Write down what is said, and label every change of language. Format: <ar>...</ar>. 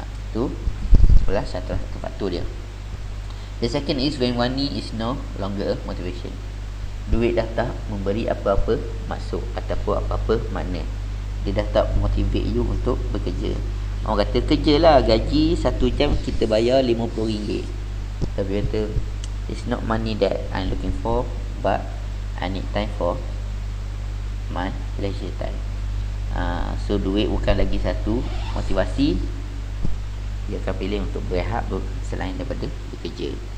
<ms>Itu adalah satu faktor dia.</ms> <en>The second is when money is no longer a motivation.</en> <ms>Duit dah tak memberi apa-apa maksud ataupun apa-apa makna. Dia dah tak</ms> <en>motivate you</en> <ms>untuk bekerja. Orang kata kerjalah, gaji 1 jam kita bayar RM50. Tapi kata</ms> <en>it's not money that I'm looking for, but I need time for my leisure time.</en> <ms>So duit bukan lagi satu motivasi. Dia akan pilih untuk berehat selain daripada bekerja.</ms>